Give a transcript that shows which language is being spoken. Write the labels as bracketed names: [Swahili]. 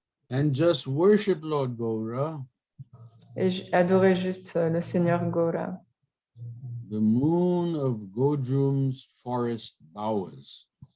[English] And just worship Lord Gaura, [French] et adorez juste le Seigneur Gora, [English] the moon of Godrum's forest bowers.